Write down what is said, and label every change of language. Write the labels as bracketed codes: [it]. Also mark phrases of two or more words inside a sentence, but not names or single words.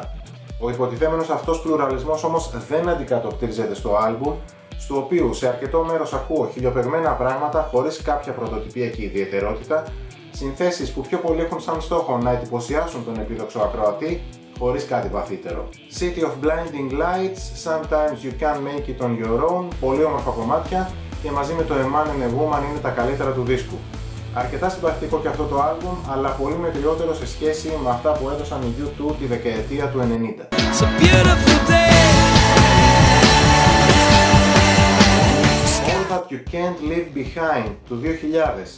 [el] Ο υποτιθέμενος αυτός πλουραλισμός όμως δεν αντικατοπτρίζεται στο άλμπουμ, στο οποίο σε αρκετό μέρος ακούω χιλιοπαιγμένα πράγματα χωρίς κάποια πρωτοτυπιακή ιδιαιτερότητα, συνθέσεις που πιο πολύ έχουν σαν στόχο να εντυπωσιάσουν τον επίδοξο ακροατή, χωρίς κάτι βαθύτερο. City of Blinding Lights, Sometimes You Can't Make It On Your Own, πολύ όμορφα κομμάτια και μαζί με το A Man and a Woman είναι τα καλύτερα του δίσκου. Αρκετά συμπαθητικό και αυτό το άλμπουμ, αλλά πολύ μετριότερο σε σχέση με αυτά που έδωσαν οι U2 τη δεκαετία του 90. All That You Can't Leave Behind του 2000.